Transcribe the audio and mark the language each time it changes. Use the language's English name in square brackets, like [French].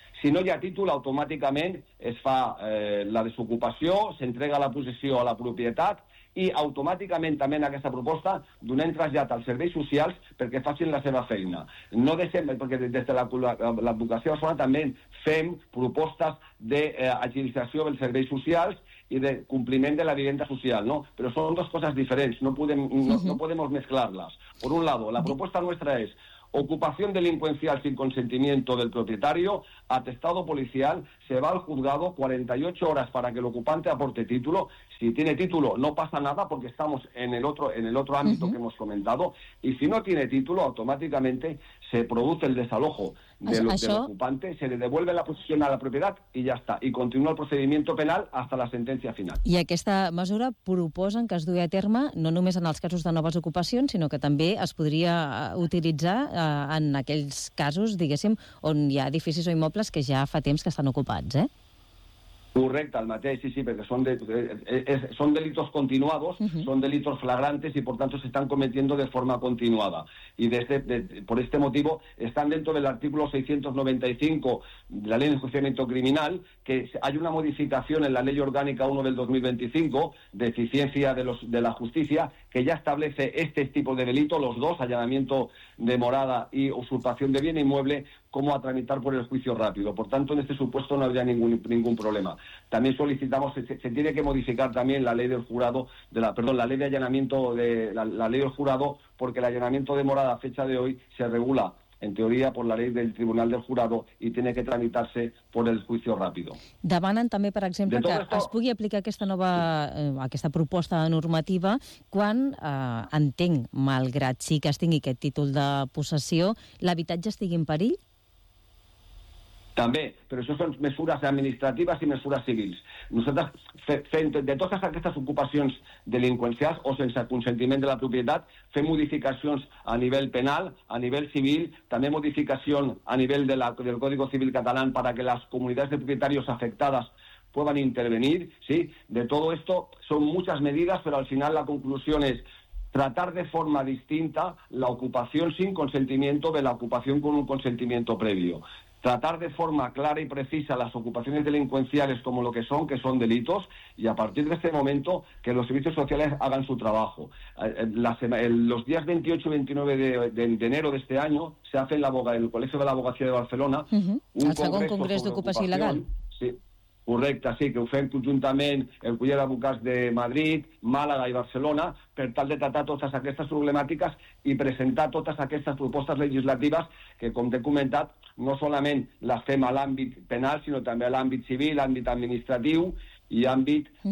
[Catalan] Si no hi ha títol, automàticament es fa la desocupació, s'entrega la possessió a la propietat i automàticament també en aquesta proposta donem trasllat als serveis socials perquè facin la seva feina. No deixem, perquè des de l'advocació personal també fem propostes d'agilització dels serveis socials i de compliment de la [Spanish] vivienda social, [Catalan] ¿no? Però són dues coses diferents, no podem mesclar-les. [Spanish] Per un lado, [Catalan] la proposta nostra és [Spanish] ocupación delincuencial sin consentimiento del propietario, atestado policial, se va al juzgado 48 horas para que el ocupante aporte título. Si tiene título, no pasa nada porque estamos en el otro ámbito uh-huh. que hemos comentado. Y si no tiene título, automáticamente se produce el desalojo del ocupante, se le devuelve la posesión a la propiedad y ya está. Y continúa el procedimiento penal hasta la sentencia final. [Catalan] I aquesta mesura proposen que es dugui a terme no només en els casos de noves ocupacions, sinó que també es podria utilitzar en aquells casos, diguéssim, on hi ha edificis o immobles que ja fa temps que estan ocupats, eh? Correcte, el mateix, sí, sí, perquè són [Spanish] delitos continuados, són delitos flagrantes i, por tanto, se están cometiendo de forma continuada. Y por este motivo, están dentro del artículo 695 de la Ley de Enjuiciamiento Criminal, que hay una modificación en la Ley Orgánica 1 del 2025, de eficiencia de la justicia, que ya establece este tipo de delito, los dos, allanamiento de morada y usurpación de bien inmueble, como a tramitar por el juicio rápido. Por tanto, en este supuesto no habría ningún problema. También solicitamos, se tiene que modificar también la ley del jurado, la ley de allanamiento, la ley del jurado, porque el allanamiento de morada a fecha de hoy se regula, en teoría, por la ley del Tribunal del Jurado y tiene que tramitarse por el juicio rápido. [Catalan] Demanen també, per exemple, que es pugui aplicar aquesta nova, aquesta proposta de normativa quan, entenc, malgrat sí que es tingui aquest títol de possessió, l'habitatge estigui en perill? També, però això són mesures administratives i mesures civils. Nosaltres, de totes aquestes ocupacions delinqüencials o sense consentiment de la propietat, fem modificacions a nivell penal, a nivell civil, també modificació a nivell del Código Civil Català perquè les comunitats de propietaris afectades puguin intervenir. ¿Sí? De tot això són moltes mesures, però al final la conclusió és [Spanish] tratar de forma distinta [Catalan] la ocupació [Spanish] sin consentimiento [Catalan] de la ocupació [Spanish] con un [Catalan] consentiment previo. [Spanish] Tratar de forma clara y precisa las ocupaciones delincuenciales como lo que son delitos, y a partir de este momento que los servicios sociales hagan su trabajo. Los días 28 y 29 de enero de este año se hace en el Colegio de la Abogacía de Barcelona [Catalan] un segon congrés d'ocupació il·legal. Sí, correcte, sí, que ho fem conjuntament el Col·legi d'Advocats de Madrid, Màlaga i Barcelona, per tal de tratar totes aquestes problemàtiques i presentar totes aquestes propostes legislatives que, com t'he comentat, no solament les fem a l'àmbit penal, sinó també a l'àmbit civil, àmbit administratiu i àmbit